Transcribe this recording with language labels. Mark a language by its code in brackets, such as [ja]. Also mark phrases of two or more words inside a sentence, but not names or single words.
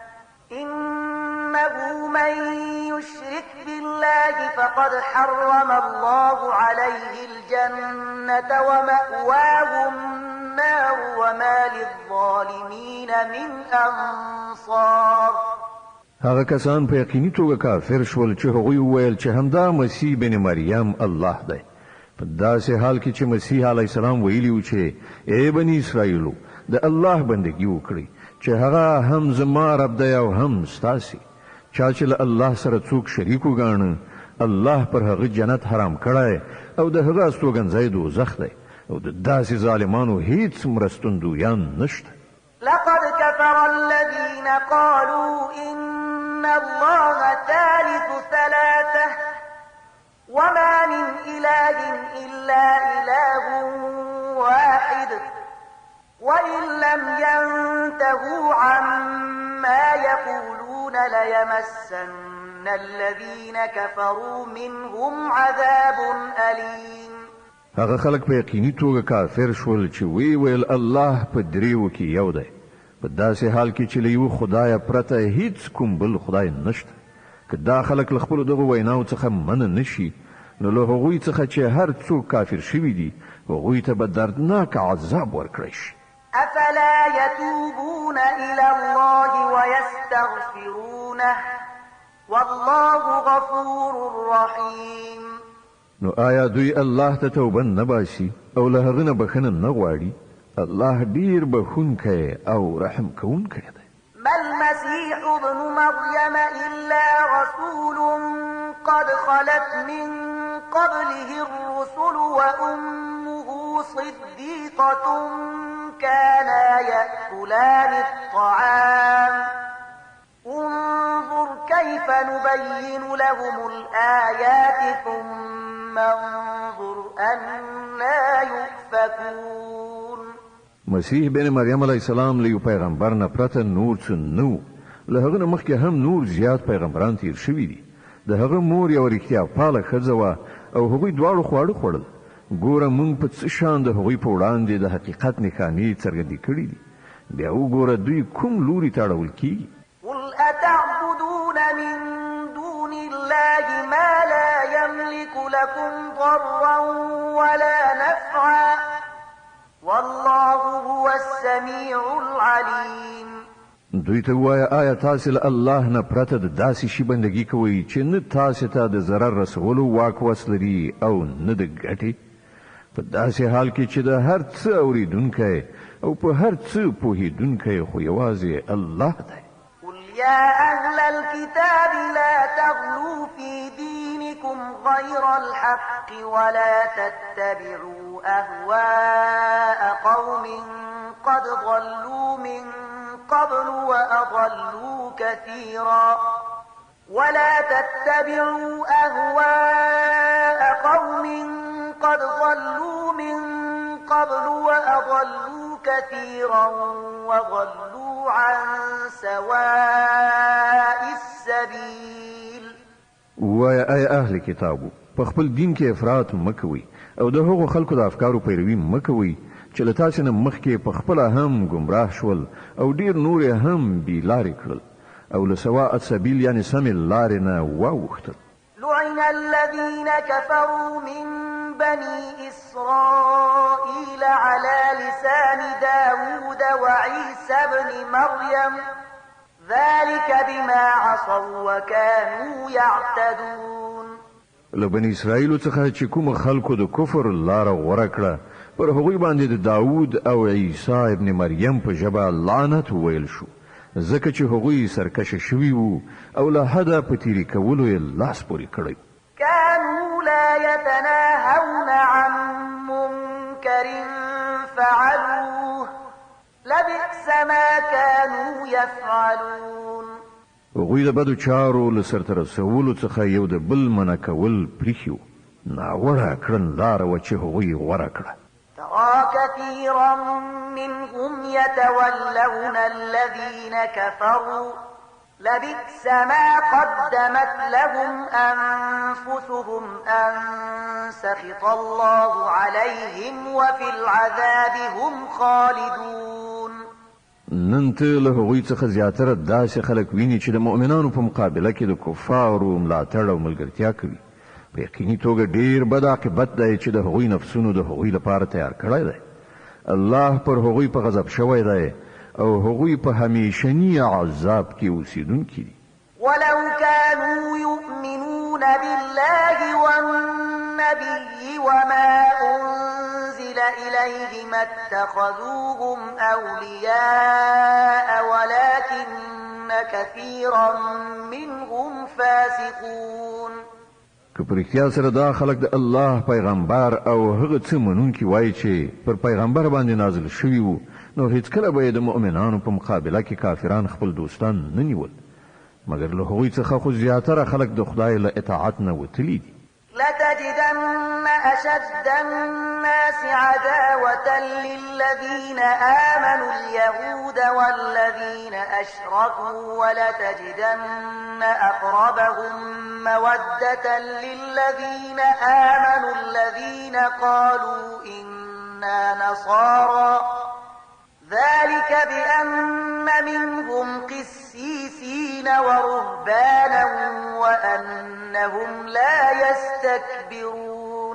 [ar] إنه من يشرك بالله فقد حرم الله عليه الجنة ومأواه النار وما للظالمين من أنصار. [ps] هغه کسان په یقیني توګه کافر شول چې هغوی وویل چې همدا مسیح بن مریم الله دی. په داسې حال کې چې مسیح [ar] علیه السلام [ps] ویلي و چې ای بني اسرائیلو د الله بندګي وکړئ چې هغه هم زما رب دی او هم ستاسې. چا چې له الله سره څوک شریک وګاڼه الله پر هغه جنت حرام کړی او د هغه استوګنځی دوزخ دی او د داسې ظالمانو هیڅ مرستندویان نشته. [ar] لقد كفر الذين قالوا إن الله ثالث ثلاثة وما من إله إلا إله واحد وإن لم ينتهوا عما يقولون ليمسن الذين كفروا منهم عذاب أليم. [ps] هغه خلک په یقیني توګه کافر شول چې وی ویل الله په دریو کې یو دی په داسې حال کې چې له یو خدای پرته هیڅ کوم بل خدای نشته. که دا خلک له خپلو دغو ویناو څخه منع نشي نو له هغوی څخه چې هر څوک کافر شوي دي هغوی ته به دردناک عذاب ورکړی شي. [ar] أفلا يتوبون إلى الله ويستغفرونه والله غفور رحيم. [ps] نو آیا دوی الله ته توبه نه باسي او له هغه نه بخښنه نه غواړي؟ الله ډیر بخښونکی او رحم کوونکی دی. [ar] ما المسيح ابن مريم إلا رسول قد خلت من قبله الرسل وأمه صديقة كانا يأكلان الطعام انظر كيف نبين لهم الآيات ثم انظر أنا يؤفكون. [ps] مسیح بن مریم [ar] علیه السلام [ps] له پیغمبر نه پرته نور څه نو له هغه نه مخکې هم نور زیات پیغمبران تیر شوي دي. د هغه مور یو رښتیا پاله ښځه وه او هغوی دواړو خواړه خوړل. ګوره موږ په څه شان د هغوی په وړاندې د حقیقت نښانې څرګندې کړي دي. بیا وګوره دوی کوم لوري ته اړول کیږي. [ar] قل أتعبدون من دون الله ما لا يملك لكم ضرا ولا نفعا والله هو السميع العليم. [ps] دوی ته وایه آیا تاسې له الله نه پرته د داسې شي بندګي کوئ چې نه تاسې ته د ضرر رسولو واک وس لري او نه د ګټې؟ په داسې حال کې چې د هر څه اورېدونکی او په هر څه پوهېدونکی خو یوازې الله دی. [ar] قل يا أهل الكتاب لا تغلوا في دينكم غير الحق ولا تتبعوا أهواء قوم قد ضلوا من قبل وأضلوا كثيرا ولا تتبعوا أهواء قوم قد ضلوا من قبل وأضلوا كثيرا وضلوا عن سواء السبيل. [ps] وای ای اهل کتابو په خپل دین کې افراط مکوئ او د هغو خلکو د افکارو پیروي مکوئ چې له تاسې نه مخکې په خپله هم ګمراه شول او ډیر نور هم بې لارې کړل او له [ar] سواء السبیل [ps] یعنې سمې لارې نه واوښتل. [ar] لعن الذين كفروا من بني إسرائيل على لسان داود وعيسى بن مريم ذلك بما عصوا وكانوا يعتدون. [ps] له بني اسرائیل څخه چې کوم خلکو د کفر لار غوړه کړه پر هغوی باندې د داوود او عیسی ابن مریم په ژبه لعنت ویل شو ځکه چې هغوی سرکشه شوي وو او له حده په تیری کولو یې لاس پورې کړی [ar] كانوا لا يتناهون عن منكر فعلوه لبئس ما كانوا يفعلون [ps] هغوی د بدو چارو له سرته رسولو څخه یو د بل منع کول پریښي ناوړه کړنلاره وه چې هغوی غوره کړه [ar] ترى كثيرا منهم يتولون الذين كفروا لبئس ما قدمت لهم أنفسهم أن سخط الله عليهم وفي العذاب هم خالدون [ps] نن ته له هغوی څخه زیاتره داسې خلک ویني چې د مؤمنانو په مقابله کې د کفارو ملاتړ او ملګرتیا کوي په یقیني توګه ډیر بد عاقبت دی چې د هغوی نفسونو د هغوی لپاره تیار کړی دی الله پر هغوی په غضب شوی دی او هغوی په همیشني عذاب کې اوسیدونکي دي [ar] ولو كانوا يؤمنون بالله والنبي وما أنزل إليه ما اتخذوهم أولياء ولكن كثيرا منهم فاسقون [ps] که پر اختیار سره دا خلق د الله پیغمبر او هغه څه منونکي وایي چې پر پیغمبر باندې نازل شوي وو نو هیڅکله به د مؤمنانو په مقابله کې کافران خپل دوستان نه نیول مګر له هغوی څخه خو زیاتره خلک د خدای له اطاعت نه وتلي دي [ar] لتجدن أشد الناس عداوة للذين آمنوا اليهود والذين أشركوا ولتجدن أقربهم مودة للذين آمنوا الذين قالوا إنا نصارى ذلك بأن منهم قسيسين ورهبانا وأنهم لا يستكبرون